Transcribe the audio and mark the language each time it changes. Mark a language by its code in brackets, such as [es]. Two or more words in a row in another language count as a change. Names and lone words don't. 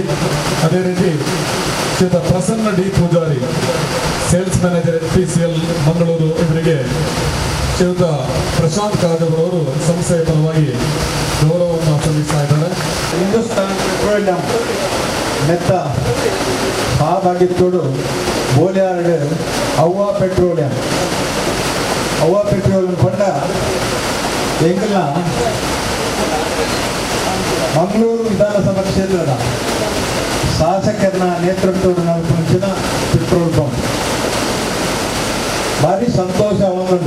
[kn] ಅದೇ ರೀತಿ ಶ್ರೀ ಪ್ರಸನ್ನ D ಪೂಜಾರಿ, [en] sales manager [kn] FPCL ಮಂಗಳೂರು, ಇವರಿಗೆ ಶ್ರೀಯುತ ಪ್ರಶಾಂತ್ ಕಾಜವರವರು ಸಂಸ್ಥೆಯ ಪರವಾಗಿ ಗೌರವವನ್ನು ಸಲ್ಲಿಸ್ತಾ ಇದ್ದಾರೆ. [tcy] ಹಿಂದೂಸ್ತಾನ್ ಪೆಟ್ರೋಲಿಯಂ ಮೆತ್ತ ಭಾಗಿತ್ತೋಡು ಬೋಲಿಯಾರ್ಡ್ ಅವ್ವ ಪೆಟ್ರೋಲಿಯಂ ಪಂಡ ಎಂಕಲ್ನ ಮಂಗಳೂರು ವಿಧಾನಸಭಾ ಕ್ಷೇತ್ರದ ಶಾಸಕರ ನೇತೃತ್ವದ ನಡಪುಂಚಿನ [en] petrol pump [tcy] ಭಾರಿ ಸಂತೋಷ ಅವನುಂಡು.